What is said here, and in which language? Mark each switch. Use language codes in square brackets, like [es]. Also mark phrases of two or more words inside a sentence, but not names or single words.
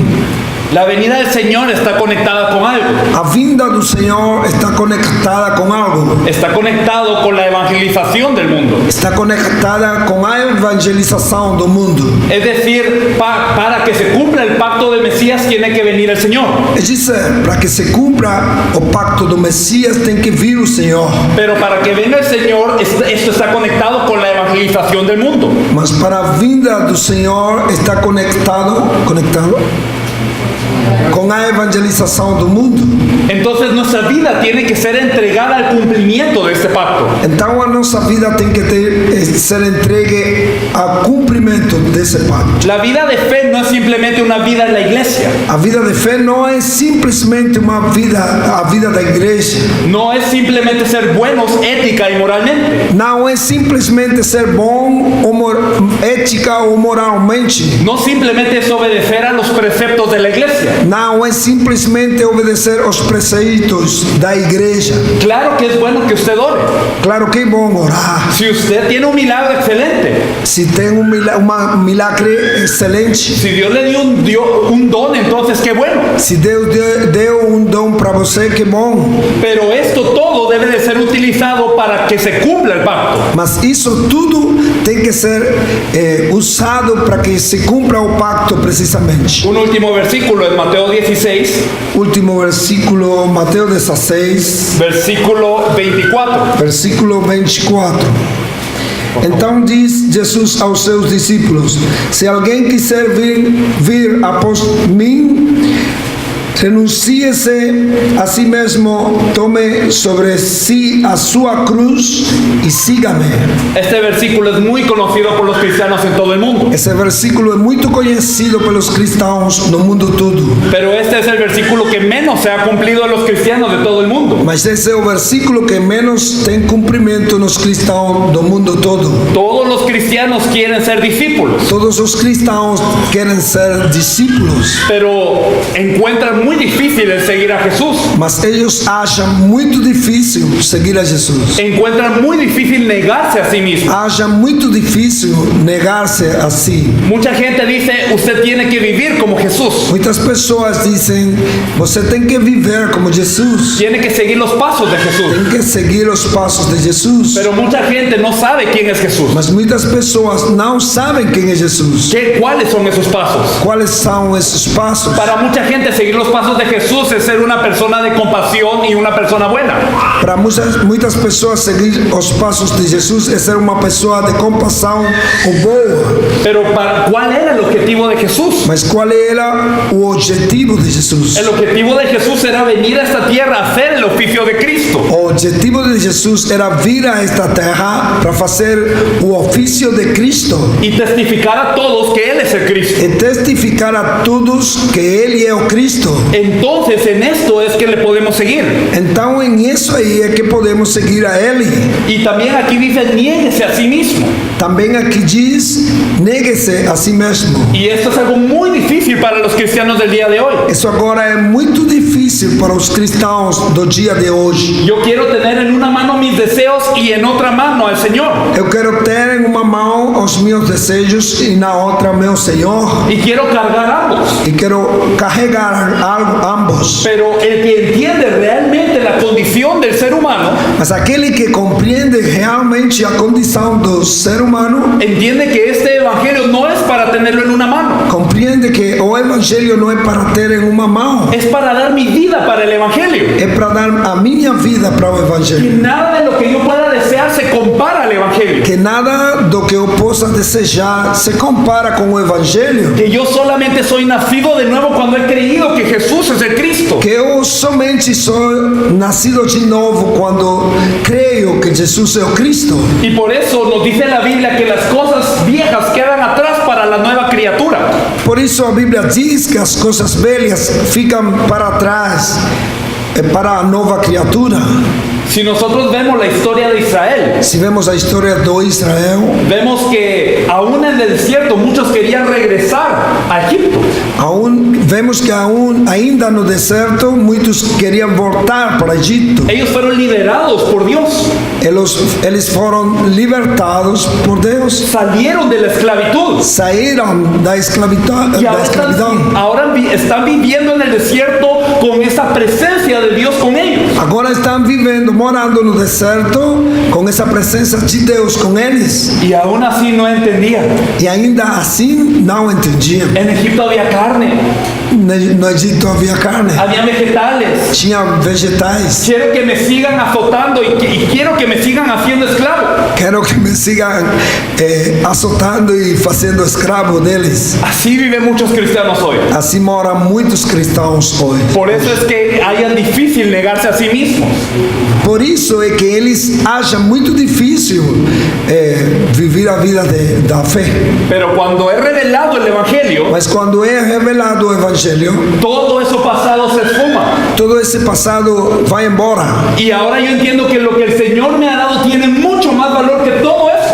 [es] la venida del Señor está conectada con algo. [pt] A vinda do Senhor está conectada com algo. [es] Está conectado con la evangelización del mundo. [pt] Está conectada com a evangelização do mundo. [es] Es decir, para que se cumpla el pacto del Mesías tiene que venir el Señor. [pt] É dizer, para que se cumpra o pacto do Messias tem que vir o Senhor. [es] Pero para que venga el Señor, esto está conectado con la evangelización del mundo. [pt] Mas para a vinda do Senhor está conectado com a evangelização do mundo. [es] Entonces nuestra vida tiene que ser entregada al cumplimiento de este pacto. [pt] Então a nossa vida tem que ser entregue ao cumprimento desse pacto. [es] La vida de fe no es simplemente una vida en la iglesia. [pt] A vida de fé não é simplesmente a vida da igreja. [es] No es simplemente ser buenos ética y moralmente. [pt] Não é simplesmente ser bom ética ou moralmente. [es] No simplemente es obedecer a los preceptos de la iglesia. [pt] Não é simplesmente obedecer aos preceitos da igreja. [es] Claro que es bueno que usted ore. [pt] Claro que é bom orar. [es] Si usted tiene un milagro excelente, [pt] Se tem milagre excelente, [es] si Dios le dio un don, entonces qué bueno. [pt] se Deus deu dom para você, que bom. [es] Pero esto todo debe de ser utilizado para que se cumpla el pacto. [pt] Mas isso tudo tem que ser usado para que se cumpra o pacto precisamente. [es] Un último versículo en Mateo 16, [pt] Último versículo, Mateus 16, [es] versículo 24. [pt] versículo 24. Então diz Jesus aos seus discípulos: se alguém quiser vir após mim, renuncie-se a si mesmo, tome sobre si a sua cruz e siga-me. [es] Este versículo es muy conocido por los cristianos en todo el mundo. [pt] Esse versículo é muito conhecido pelos cristãos no mundo todo. [es] Pero este es el versículo que menos se ha cumplido en los cristianos de todo el mundo. [pt] Mas esse é o versículo que menos tem cumprimento nos cristãos do mundo todo. [es] Todos los cristianos quieren ser discípulos, [pt] Todos os cristãos querem ser discípulos, [es] pero encuentran muy difícil el seguir a Jesús. [pt] mas eles acham muito difícil seguir a Jesus. [es] Encuentran muy difícil negarse a sí mismo. [pt] Acham muito difícil negar-se a si. [es] Mucha gente dice, usted tiene que vivir como Jesús. [pt] Muitas pessoas dizem: você tem que viver como Jesus, [es] Tiene que seguir los pasos de Jesús. [pt] tem que seguir os passos de Jesus. [es] Pero mucha gente no sabe quién es Jesús. [pt] Mas muitas pessoas não sabem quem é Jesus. [es] ¿Cuáles son esos pasos? [pt] Quais são esses passos? [es] Para mucha gente seguir los pasos pasos de Jesús es ser una persona de compasión y una persona buena. [pt] Para muitas pessoas seguir os passos de Jesus é ser uma pessoa de compaixão ou boa. [es] Pero ¿cuál era el objetivo de Jesús? [pt] Mas qual era o objetivo de Jesus? [es] El objetivo de Jesús era venir a esta tierra a hacer el oficio de Cristo. [pt] O objetivo de Jesus era vir a esta terra para fazer o ofício de Cristo [es] Y testificar a todos que Él es el Cristo. [pt] e testificar a todos que Ele é o Cristo. [es] Entonces en esto es que le podemos seguir. [pt] Então, em isso aí é que podemos seguir a Ele. [es] Y también aquí dice, niéguese a sí mismo. [pt] Também aqui diz, negue-se a si mesmo. [es] Y esto es algo muy difícil para los cristianos del día de hoy. [pt] Isso agora é muito difícil para os cristãos do dia de hoje. [es] Yo quiero tener en una mano mis deseos y en otra mano al Señor. [pt] Eu quero ter em uma mão os meus desejos e na outra meu Senhor. [es] Y quiero cargar ambos. [pt] E quero carregar ambos. [es] Pero el que entiende realmente la condición del ser humano, [pt] Mas aquele que compreende realmente a condição do ser humano, [es] entiende que este evangelio no es para tenerlo en una mano. [pt] compreende que o evangelho não é para ter em uma mão, [es] Es para dar mi vida para el evangelio. [pt] é para dar a minha vida para o [es] Y [pt] evangelho. [es] nada de lo que yo pueda desear se compara al evangelio. [pt] Que nada do que eu possa desejar se compara com o evangelho. [es] Que yo solamente soy nacido de nuevo cuando he creído que Jesús es el Cristo. [pt] Que eu somente sou nascido de novo quando creio que Jesus é o Cristo. [es] Y por eso nos dice la Biblia que las cosas viejas quedan atrás para la nueva criatura. [pt] Por isso a Bíblia diz que as coisas velhas ficam para trás para a nova criatura. [es] Si nosotros vemos la historia de Israel, [pt] Se vemos a história do Israel, [es] vemos que aún en el desierto muchos querían regresar a Egipto. [pt] vemos que ainda no deserto muitos queriam voltar para Egito. [es] Ellos fueron liderados por Dios, [pt] Eles foram libertados por Deus, [es] salieron de la esclavitud [pt] saíram da [es] y [pt] escravidão. [es] ahora están viviendo en el desierto con esa presencia de Dios con ellos. [pt] Agora estão morando no deserto com essa presença de Deus com eles. [es] Y aún así no entendían. [pt] E ainda assim não entendiam. [es] En Egipto había carne, [pt] No Egito havia carne, [es] había vegetales. [pt] tinha vegetais. [es] Quiero que me sigan azotando y quiero que me sigan haciendo esclavo. [pt] Quero que me sigam azotando e fazendo escravo deles. [es] Así viven muchos cristianos hoy. [pt] Assim moram muitos cristãos hoje. [es] Por eso es que hayan difícil negarse a sí mismos. [pt] Por isso é que eles acham muito difícil viver a vida da fé. [es] Pero cuando es revelado el Evangelio, [pt] Mas quando é revelado o Evangelho, [es] todo eso pasado se esfuma. [pt] todo esse passado vai embora. [es] Y ahora yo entiendo que lo que el Señor me ha dado tiene mucho más valor que todo eso.